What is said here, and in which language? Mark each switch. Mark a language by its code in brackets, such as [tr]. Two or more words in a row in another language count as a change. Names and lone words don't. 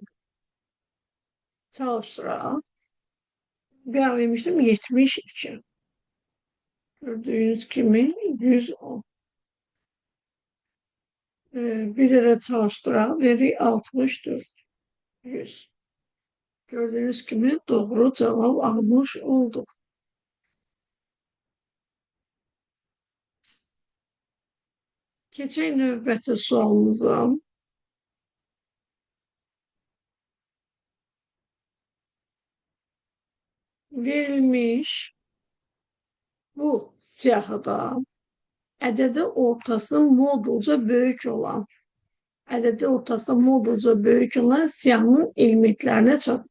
[tr] Çalıştıra. Ben vermiştim 72. Gördüğünüz gibi 110. Bir de çalıştıra veri 64. 100. Gördüğünüz gibi doğru cevap almış olduk. [az] Keçək növbəti sualımıza. Verilmiş bu siyahıda ədədi ortası modulca böyük olan siyahının elementlerine çatır.